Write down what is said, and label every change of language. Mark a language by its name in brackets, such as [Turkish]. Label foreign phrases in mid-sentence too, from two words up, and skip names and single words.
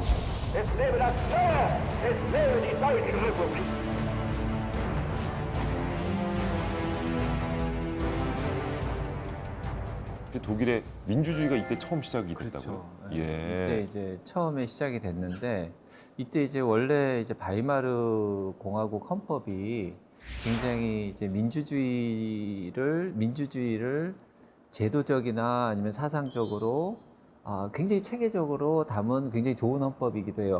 [German] Es lebe das Neue, es lebe die Deutsche Republik. [Korean] 독일의 민주주의가 이때 처음 시작이 됐다고요? 이때 예. 이제 처음에 시작이 됐는데 이때 이제 원래 이제 바이마르 공화국 헌법이 굉장히 이제 민주주의를 제도적이나 아니면 사상적으로 굉장히 체계적으로 담은 굉장히 좋은 헌법이기도 해요.